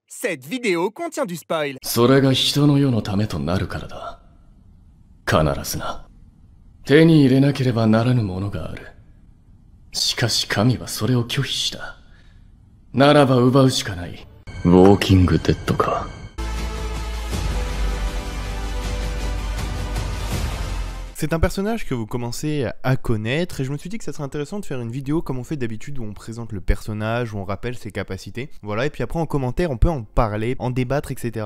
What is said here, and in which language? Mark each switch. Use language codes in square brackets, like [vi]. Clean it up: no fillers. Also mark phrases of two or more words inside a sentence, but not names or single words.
[fr] Cette vidéo contient du spoil. [ja] それが人の世のためとなるからだ。必ずな。手に入れなければならぬものがある。しかし神はそれを拒否した。ならば奪うしかない。ウォーキングデッドか。 [fr] C'est un personnage que vous commencez à connaître et je me suis dit que ça serait intéressant de faire une vidéo comme on fait d'habitude où on présente le personnage, où on rappelle ses capacités. Voilà, et puis après en commentaire on peut en parler, en débattre, etc.